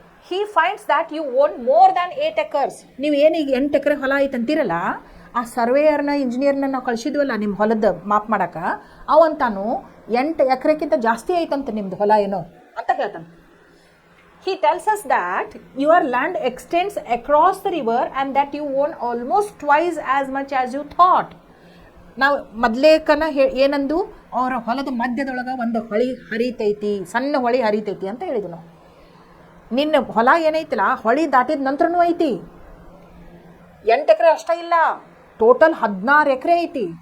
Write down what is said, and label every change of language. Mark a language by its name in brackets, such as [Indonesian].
[English] he finds that you own more than 8 acres. [Kannada] ನೀವು ಏನೀಗ 8 ಎಕರೆ ಹೊಲ ಐತೆ ಅಂತೀರಲ್ಲ, ಆ ಸರ್ವೇಯರ್ನ ಇಂಜಿನಿಯರ್ನ ನಾವು ಕಳಿಸಿದ್ವಲ್ಲ ನಿಮ್ಮ ಹೊಲದ ಮಾಪ್ ಮಾಡಕ್ಕೆ, ಅವಂತಾನು 8 ಎಕರೆಕ್ಕಿಂತ ಜಾಸ್ತಿ ಐತಂತ ನಿಮ್ದು ಹೊಲ ಏನೋ ಅಂತ ಹೇಳ್ತಾನೆ. [English] He tells us that your land extends across the river and that you own almost twice as much as you thought. [Kannada] ನಾವು ಮೊದಲೇಕನ ಏನಂದು, ಅವರ ಹೊಲದ ಮಧ್ಯದೊಳಗೆ ಒಂದು ಹೊಳಿ ಹರಿತೈತಿ, ಸಣ್ಣ ಹೊಳಿ ಹರಿತೈತಿ ಅಂತ ಹೇಳಿದ್ವಿ ನಾವು. ನಿನ್ನ ಹೊಲ ಏನೈತಿಲ್ಲ, ಹೊಳಿ ದಾಟಿದ ನಂತರನೂ ಐತಿ. 8 ಎಕರೆ ಅಷ್ಟೇ ಇಲ್ಲ, ಟೋಟಲ್ 16 ಎಕರೆ ಐತಿ.